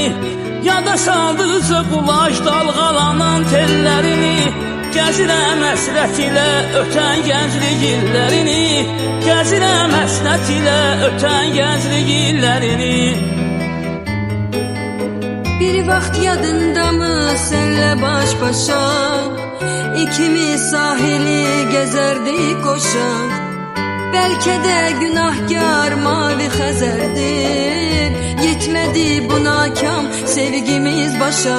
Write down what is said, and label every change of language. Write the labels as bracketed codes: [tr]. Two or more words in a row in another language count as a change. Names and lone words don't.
[az] Yada saldıqca qulaş dalğalanan tellərini. Gəzirəm həsrət ilə ötən gənclik illərini. Gəzirəm həsrət ilə ötən gənclik illərini. [tr] Bir vaxt yadındamı senle baş başa, İkimiz sahili gezerdik koşa. Belki de günahkar mavi Xəzərdir. Yetmedi buna kam sevgimiz başa.